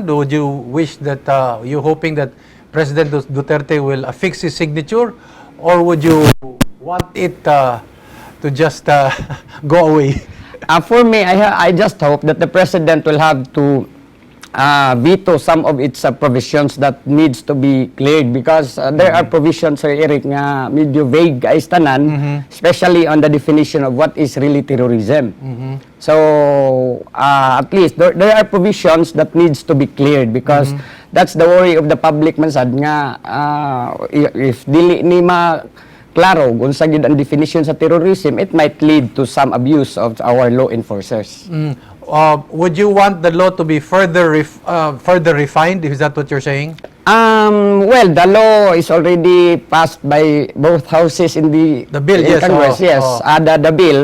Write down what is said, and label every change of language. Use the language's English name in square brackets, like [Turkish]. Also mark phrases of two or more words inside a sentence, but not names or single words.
[English] Would you wish that, you hoping that President Duterte will affix his signature? Or would you want it to just go away? For me, I just hope that the President will have to veto some of its provisions that needs to be cleared, because there are provisions, Sir Eric, [Cebuano] nga medyo [English] vague [Cebuano] ay tanan, [English] especially on the definition of what is really terrorism. So at least there are provisions that needs to be cleared, because that's the worry of the public [Cebuano] man sad nga [English] if [Cebuano] dili ni klaro unsa gyud ang [English] definition sa terrorism, it might lead to some abuse of our law enforcers. Would you want the law to be further refined? Is that what you're saying? Well, the law is already passed by both houses in the bill, in yes. Congress. Yes, the bill.